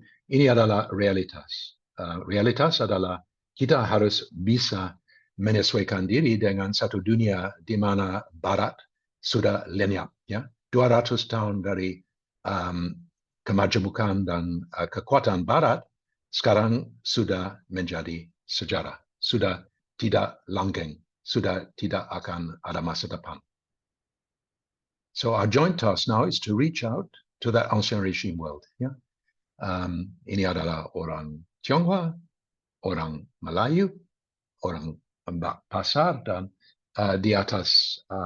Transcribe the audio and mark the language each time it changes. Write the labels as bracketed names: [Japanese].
[Indonesian] Ini adalah realitas. Realitas adalah kita harus bisa menyesuaikan diri dengan satu dunia di mana Barat sudah lenyap. Ya. 200 tahun dari kemajemukan dan kekuatan Barat sekarang sudah menjadi sejarah. Sudah tidak langgeng. Sudah tidak akan ada masa depan. [English] So our joint task now is to reach out to that ancient regime world. [Indonesian] Ya. Ini adalah orang Tionghoa, orang Melayu, orang Pasar, dan di atas